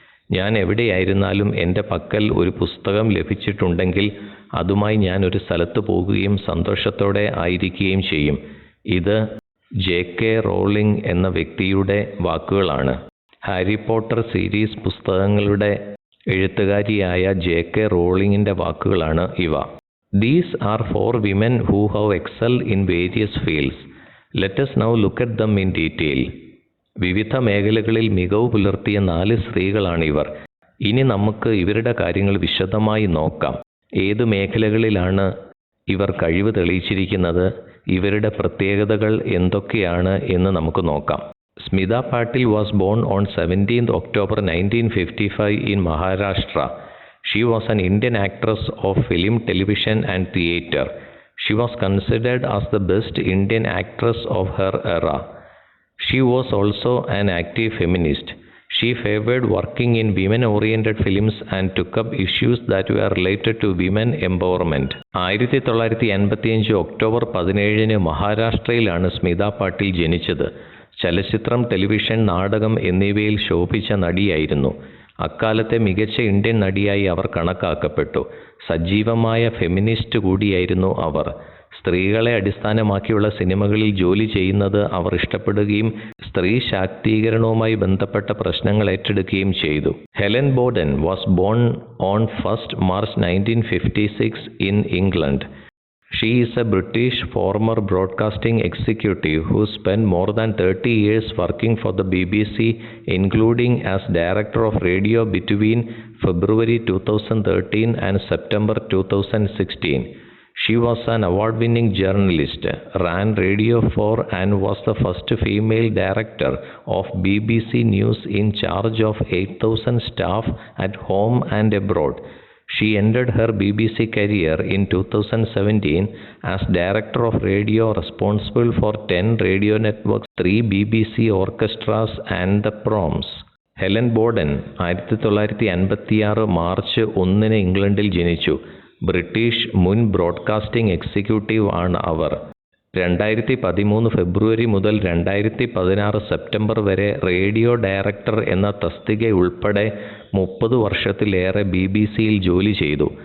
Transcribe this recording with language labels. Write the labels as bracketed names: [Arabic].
[Malayalam] ഞാൻ എവിടെയായിരുന്നാലും എൻ്റെ പക്കൽ ഒരു പുസ്തകം ലഭിച്ചിട്ടുണ്ടെങ്കിൽ അതുമായി ഞാൻ ഒരു സ്ഥലത്ത് പോകുകയും സന്തോഷത്തോടെ ആയിരിക്കുകയും ചെയ്യും. ഇത് JK റോളിംഗ് എന്ന വ്യക്തിയുടെ വാക്കുകളാണ്. ഹാരി പോട്ടർ സീരീസ് പുസ്തകങ്ങളുടെ എഴുത്തുകാരിയായ JK റോളിങ്ങിൻ്റെ വാക്കുകളാണ് ഇവ. [English] These are 4 women who have excelled in various fields. Let us now look at them in detail. [Malayalam] വിവിധ മേഖലകളിൽ മികവ് പുലർത്തിയ 4 സ്ത്രീകളാണിവർ. ഇനി നമുക്ക് ഇവരുടെ കാര്യങ്ങൾ വിശദമായി നോക്കാം. ഏത് മേഖലകളിലാണ് ഇവർ കഴിവ് തെളിയിച്ചിരിക്കുന്നത്, ഇവരുടെ പ്രത്യേകതകൾ എന്തൊക്കെയാണ് എന്ന് നമുക്ക് നോക്കാം. [English] Smita Patil was born on 17th October 1955 in Maharashtra. She was an Indian actress of film, television and theatre. She was considered as the best Indian actress of her era. She was also an active feminist. She favored working in women-oriented films and took up issues that were related to women empowerment. [Malayalam] 1985 October 17 മഹാരാഷ്ട്രയിലാണ് Smitha Patil ജനിച്ചത്. ചലച്ചിത്രം, television, നാടകം എന്നിവയിൽ ശോഭിച്ച നടിയായിരുന്നു. അക്കാലത്തെ മികച്ച Indian നടിയായി അവർ കണക്കാക്കപ്പെട്ടു. സജീവമായ feminist കൂടിയായിരുന്നു അവർ. സ്ത്രീകളെ അടിസ്ഥാനമാക്കിയുള്ള സിനിമകളിൽ ജോലി ചെയ്യുന്നത് അവർ ഇഷ്ടപ്പെടുകയും സ്ത്രീ ശാക്തീകരണവുമായി ബന്ധപ്പെട്ട പ്രശ്നങ്ങൾ ഏറ്റെടുക്കുകയും ചെയ്തു. [English] Helen Boaden was born on 1st March 1956 in England. She is a British former broadcasting executive who spent more than 30 years working for the BBC, including as director of radio between February 2013 and September 2016. She was an award-winning journalist, ran Radio 4 and was the first female director of BBC News in charge of 8,000 staff at home and abroad. She ended her BBC career in 2017 as Director of Radio responsible for 10 radio networks, 3 BBC orchestras and the proms. [Malayalam] Helen Bourdon 1956 March 1 ഇംഗ്ലണ്ടിൽ ജനിച്ചു. British മുൻ broadcasting executive ആണ് അവർ. 2013 ഫെബ്രുവരി മുതൽ 2016 September വരെ radio director എന്ന തസ്തിക ഉൾപ്പെടെ 30 വർഷത്തിലേറെ BBC-യിൽ ജോലി ചെയ്തു.